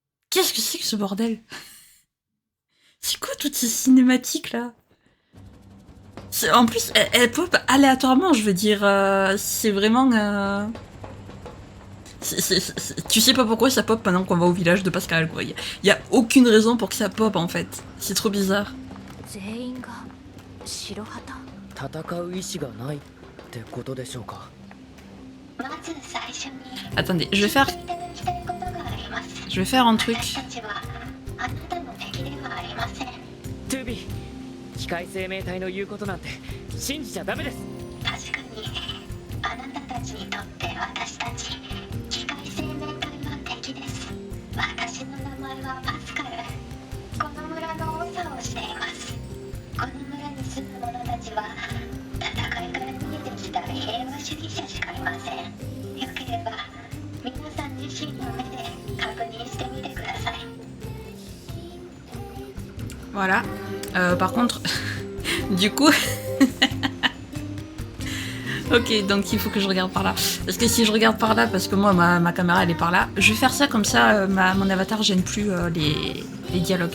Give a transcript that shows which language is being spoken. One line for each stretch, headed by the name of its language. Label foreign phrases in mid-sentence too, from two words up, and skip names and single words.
French: Qu'est-ce que c'est que ce bordel? C'est quoi toutes ces cinématiques là? En plus, elle pop aléatoirement, je veux dire. C'est vraiment. Tu sais pas pourquoi ça pop pendant qu'on va au village de Pascal, quoi. Y a aucune raison pour que ça pop en fait. C'est trop bizarre.
Japanese: 戦う意志がないってことでしょうか。
French: Attendez, je vais faire un truc.
Japanese: トゥービー、機械生命体の言うことなんて信じちゃダメです。確かにあなたたちにとって私たち機械生命体は敵です。私の名前はパスカル。この村の長をしています。この村に住む者たちは戦いから逃げてきた平和主義者しかいません。よければ皆さん自身の目で確認してみてください。
French: Voilà. Par contre, du coup... ok, donc il faut que je regarde par là. Parce que si je regarde par là, parce que moi, ma caméra, elle est par là, je vais faire ça comme ça, mon avatar gêne plus les dialogues.